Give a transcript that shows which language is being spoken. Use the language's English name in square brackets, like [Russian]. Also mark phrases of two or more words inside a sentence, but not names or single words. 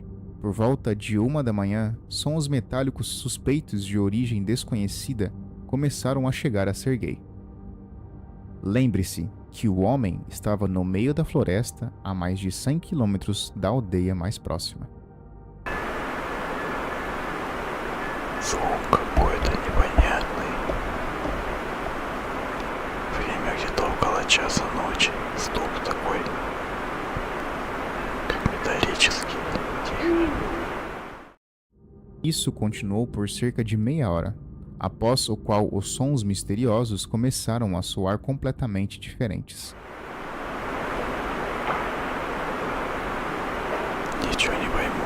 [Portuguese] Por volta de 1 da manhã, sons metálicos suspeitos de origem desconhecida começaram a chegar a Sergei. Lembre-se que o homem estava no meio da floresta a mais de 100 quilômetros da aldeia mais próxima. [Russian] Звук какой-то непонятный. Время где-то около часа ночи. Стук такой, как металлический. Тихо. [Portuguese] Isso continuou por cerca de meia hora, após o qual os sons misteriosos começaram a soar completamente diferentes. [Russian] Ничего не пойму.